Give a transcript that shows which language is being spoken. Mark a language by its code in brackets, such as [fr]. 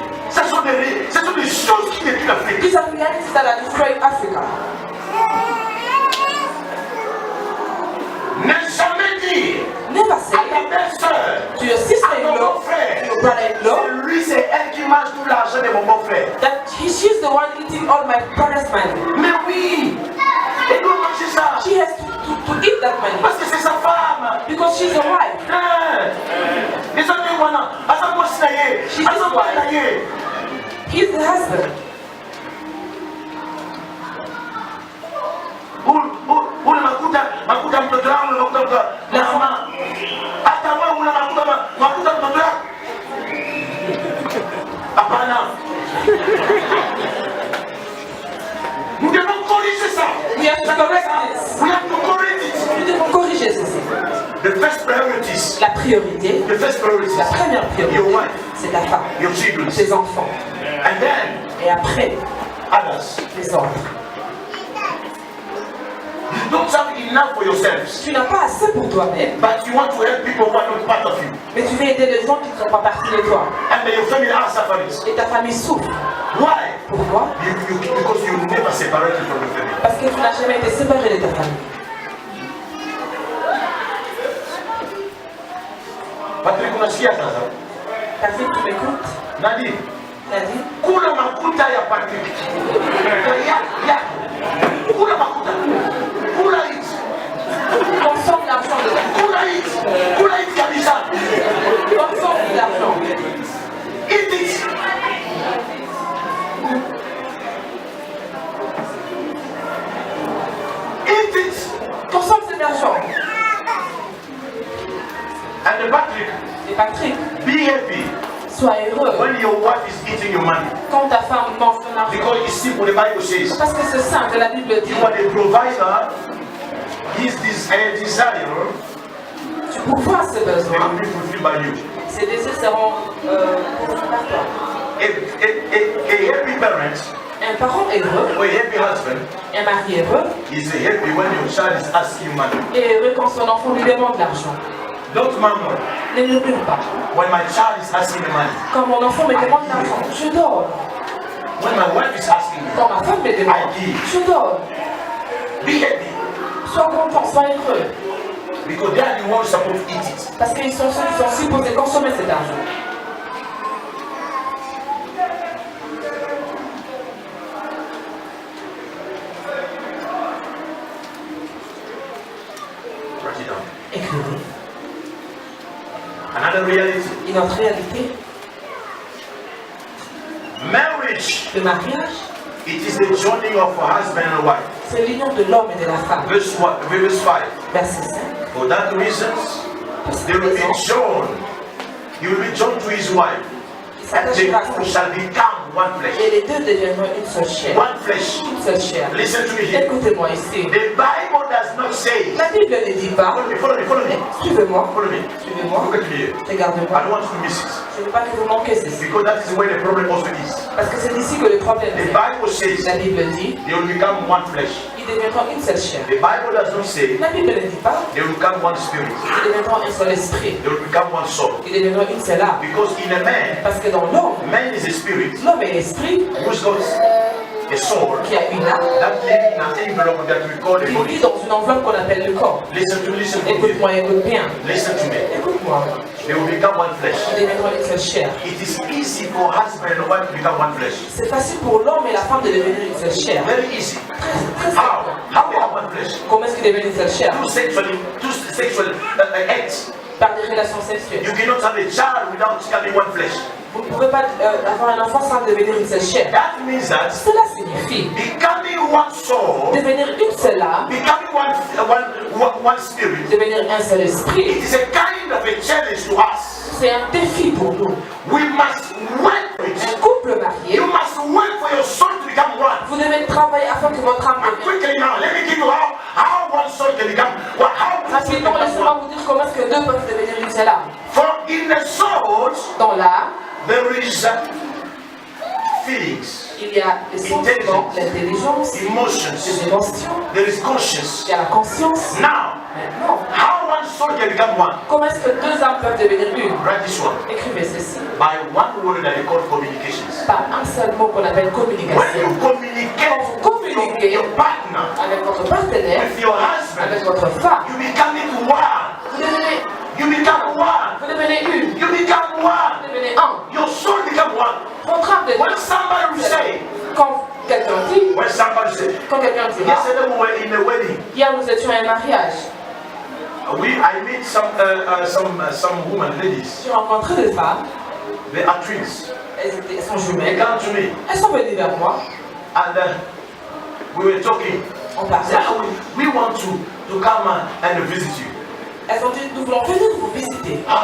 [fr] Ce sont des choses qui détruisent l'Afrique. [en] These are realities that are destroying Africa. [fr] Ne jamais dire [en] Never [fr] à [en] say [fr] ta belle-sœur, [en] to your [fr] à ton [en] sister-in-law, [fr] beau-frère, [en] to your brother-in-law, [fr] c'est lui, c'est elle qui mange tout l'argent de mon beau-frère. [en] that she's the one eating all my brother's money. [fr] Mais oui, elle doit manger ça. [en] She has to eat that money [fr] Parce que c'est sa femme. [en] because she's a wife. [fr] Les autres, voilà. À sa moitié, [en] She's [fr] à sa [en] his wife. [fr] moitié. [en] He's the husband. [sw] ule makuta mtoto wangu, makuta mtoto mama. Hata wewe una makuta mtoto wako. Hapana. [fr] Nous devons corriger ça. [en] We have to correct this. We have to correct it. [fr] Nous devons corriger ceci. [en] The first priorities. [fr] La priorité, [en] The first priorities. [fr] la première priorité, [en] Your wife, [fr] c'est ta femme, [en] your children, [fr] tes enfants. [en] and then [fr] Et après, [en] others. [fr] les autres. [en] You don't have enough for yourselves, [fr] Tu n'as pas assez pour toi-même, [en] but you want to help people who are not part of you. [fr] mais tu veux aider les gens qui ne sont pas partie de toi. [en] And then your family are suffering. [fr] Et ta famille souffre. [en] Why? [fr] Pourquoi? [en] Because you never separated from the family. [fr] Parce que tu n'as jamais été séparé de ta famille. [sw] Patrick, unasikia sasa? [fr] Patrick, tu m'écoutes? [sw] Nani? [fr] Nadine? [sw] Kula makuta ya Patrick. Ya. Kula makuta. Kula it. [fr] Consomme l'argent de ta famille. [sw] Kula it kabisa. [fr] Consomme l'argent. [en] Eat it. Eat it. [fr] Consomme cet argent. [en] And Patrick, [fr] Et Patrick, [en] be happy [fr] sois heureux [en] when your wife is eating your money. [fr] quand ta femme mange ton argent. [en] Because it's simple, the Bible says. [fr] Parce que c'est simple, la Bible dit. [en] You are the provider. His desire [fr] Tu pourvois ses [en] they [fr] besoins. [en] will be fulfilled by you. [fr] Ses désirs seront pourvus par toi. [en] A happy parent [fr] Un parent heureux, [en] or a happy husband [fr] un mari heureux, [en] is happy when your child is asking money. [fr] est heureux quand son enfant lui demande l'argent. [en] Don't murmur. [fr] Ne murmure pas. [en] When my child is asking me money, [fr] Quand mon enfant me demande l'argent, je donne. [en] when my wife is asking me, [fr] Quand ma femme me demande, [en] I give. [fr] je donne. [en] Be happy. [fr] Sois content, sois heureux. [en] Because they are the ones supposed to eat it. [fr] Parce qu'ils sont ceux qui sont supposés consommer cet argent. [en] Write it down. [fr] Écrivez. [en] Another reality. [fr] Une autre réalité, [en] Marriage, [fr] le mariage, [en] it is the joining of a husband and a wife. [fr] c'est l'union de l'homme et de la femme. [en] Verse 5. [fr] Verset 5. [en] For that reason, they will be joined. He will be joined to his wife. [fr] Il [en] And they [fr] s'attachera à [en] two [fr] sa [en] shall become one [fr] et [en] flesh. [fr] les deux deviendront une seule chair. [en] One flesh. [fr] Une seule chair. [en] Listen to me here. [fr] Écoutez-moi ici. [en] The Bible does not say. [fr] La Bible ne dit pas. [en] Follow me. [fr] Suivez-moi. [en] Follow me. [fr] Suivez-moi. [en] Look at me here. I [fr] Regardez-moi. [en] don't want you to miss it. [fr] Je ne veux pas que vous manquiez ceci. [en] Because that is where the problem also is. [fr] Parce que c'est d'ici que le problème [en] The [fr] est. [en] Bible says [fr] La Bible dit, [en] they will become one flesh. [fr] ils deviendront une seule chair. [en] The Bible does not say [fr] La Bible ne dit pas, [en] they will become one spirit. [fr] ils deviendront un seul esprit. [en] They will become one soul. [fr] Ils deviendront une seule âme. [en] Because in a man, [fr] Parce que dans l'homme, [en] man is a spirit [fr] l'homme est l'esprit [en] who's got a soul [fr] qui a une âme [en] that lives in an envelope that we call a [fr] qui [en] body. [fr] vit dans une enveloppe qu'on appelle le corps. [en] Listen to me. [fr] Écoute-moi, écoute bien. [en] Listen to me. [fr] Écoute-moi. [en] They will become one flesh. [fr] Ils deviendront une seule chair. [en] It is easy for husband and wife to become one flesh. [fr] C'est facile pour l'homme et la femme de devenir une seule chair. [en] Very easy. [fr] Très [en] How? [fr] simple. [en] How they have one flesh? [fr] Comment est-ce qu'ils deviennent une seule chair? [en] Two sexual acts. [fr] Par des relations sexuelles. [en] You cannot have a child without having one flesh. [fr] Vous ne pouvez pas avoir un enfant sans devenir une seule chair. [en] That means that [fr] Cela signifie [en] becoming one soul, [fr] devenir une seule âme, [en] becoming one spirit, [fr] devenir un seul [en] it [fr] esprit. [en] is a kind of a challenge to us. [fr] C'est un défi pour nous. [en] We must work for [fr] Un [en] it. [fr] couple marié, [en] You must work for your soul to become one. [fr] vous devez travailler afin que votre âme [en] And [fr] devienne. [en] quickly now, let me give you how one soul can become one. How two souls [fr] Rapidement, [en] can become [fr] laissez-moi [en] one. [fr] vous dire comment est-ce que deux peuvent devenir une seule âme. [en] For in the soul, [fr] Dans l'âme, [en] there is feelings, [fr] il y a les sentiments, l'intelligence, les [en] emotions, [fr] émotions, [en] there is conscience. [fr] il y a la conscience. [en] Now, [fr] Maintenant, [en] how one soul can become one? [fr] comment est-ce que deux âmes peuvent devenir une? [en] Write this one. [fr] Écrivez ceci. [en] By one word that they call communications. [fr] Par un seul mot qu'on appelle [en] When [fr] communication. [en] you communicate [fr] Quand vous communiquez [en] your partner, [fr] avec votre partenaire, [en] with your [fr] avec [en] husband, [fr] votre femme, [en] you become it one. [fr] vous devenez, [en] You become one. [fr] vous devenez une, [en] You become one. [fr] vous devenez un. [en] Your soul become one. [fr] Votre âme devient. [en] When somebody will say, [fr] Quand quelqu'un dit, [en] when somebody say, [fr] quand quelqu'un dira, [en] yesterday we were in a wedding. [fr] hier nous étions à un mariage, [en] I meet some women, ladies. [fr] j'ai rencontré des femmes, [en] They are twins. [fr] elles sont [en] They [fr] jumelles, [en] come to me [fr] elles sont venues vers moi, [en] and we were talking. [fr] On parlait. [en] Yeah, we want to come and visit you. [fr] Elles ont dit, nous voulons venir vous visiter.